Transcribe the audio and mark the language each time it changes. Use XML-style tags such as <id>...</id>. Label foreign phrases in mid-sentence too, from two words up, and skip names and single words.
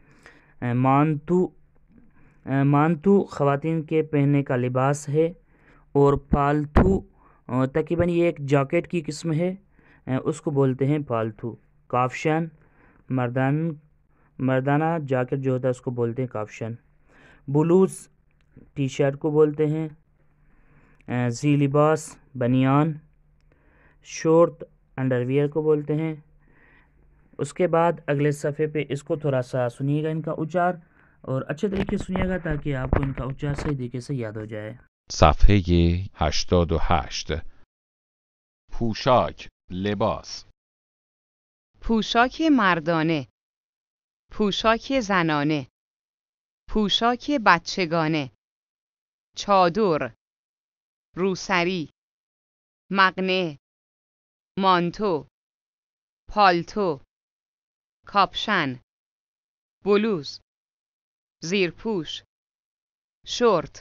<ur>مانتو خواتین کے پہننے کا لباس ہے، اور پالتو تقریباً یہ ایک جاکٹ کی قسم ہے، اس کو بولتے ہیں پالتو۔ کافشن مردانہ جاکٹ جو ہوتا ہے اس کو بولتے ہیں کافشن۔ بلوز ٹی شرٹ کو بولتے ہیں۔ زی لباس بنیان۔ شورت انڈر ویئر کو بولتے ہیں۔ اس کے بعد اگلے صفحے پہ اس کو تھوڑا سا سنیے گا ان کا اچار، اور اچھے طریقے سے سنیے گا تاکہ آپ کو ان کا اچار صحیح طریقے سے یاد ہو جائے۔</ur> <fa>صفحه 88. پوشاک لباس. پوشاک مردانه، پوشاک زنانه، پوشاک بچگانه، چادر، روسری، مقنعه، مانتو، پالتو، کاپشن، بلوز، زیرپوش، شورت،</fa>